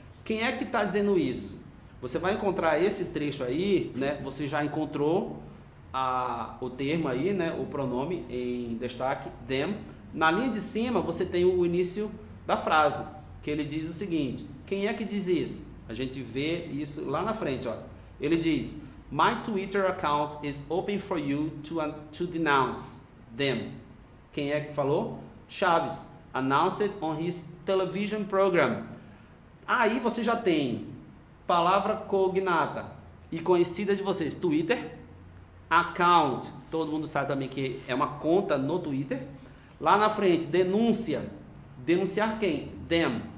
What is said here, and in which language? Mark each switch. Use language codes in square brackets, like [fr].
[pt] Quem é que está dizendo isso? Você vai encontrar esse trecho aí, né? Você já encontrou o termo aí, né? O pronome em destaque, them. Na linha de cima você tem o início da frase, que ele diz o seguinte: quem é que diz isso? A gente vê isso lá na frente, ó. Ele diz: [en] My Twitter account is open for you to denounce them. [pt] Quem é que falou? [en] Chaves. Announced on his television program. [pt] Aí você já tem palavra cognata e conhecida de vocês, Twitter. Account, todo mundo sabe também que é uma conta no Twitter. Lá na frente, denúncia. Denunciar quem? Them.